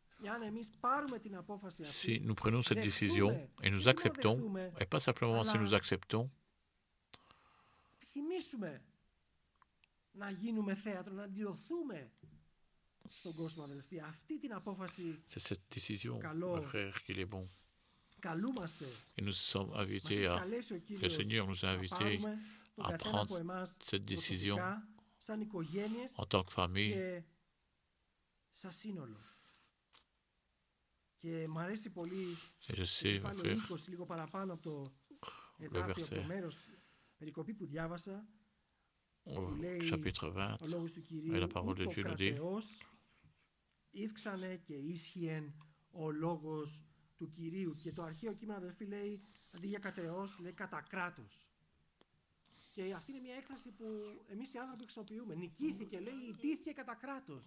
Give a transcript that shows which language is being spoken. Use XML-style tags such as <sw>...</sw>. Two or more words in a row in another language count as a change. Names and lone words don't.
<fr>Si nous prenons cette décision et nous acceptons, et pas simplement si nous acceptons, c'est cette décision, mes frères, qu'il est bon. Et nous sommes invités le Seigneur nous a invités à prendre cette décision en tant que famille.</fr> <el>Και μ' αρέσει πολύ κεφάλαιο 20, λίγο παραπάνω από το εδάφιο, από το μέρος, περικοπή που διάβασα,</el> <fr>au chapitre 20, et la parole de Dieu nous dit</fr> <el>«Ήυξανε και ίσχυεν ο λόγος του Κυρίου». Και το αρχαίο κείμενο, αδελφοί, λέει, αντί για κατεός, λέει κατά κράτος. Και αυτή είναι μια έκφραση που εμείς οι άνθρωποι χρησιμοποιούμε. Νικήθηκε, λέει, ιτήθηκε κατά κράτος.</el>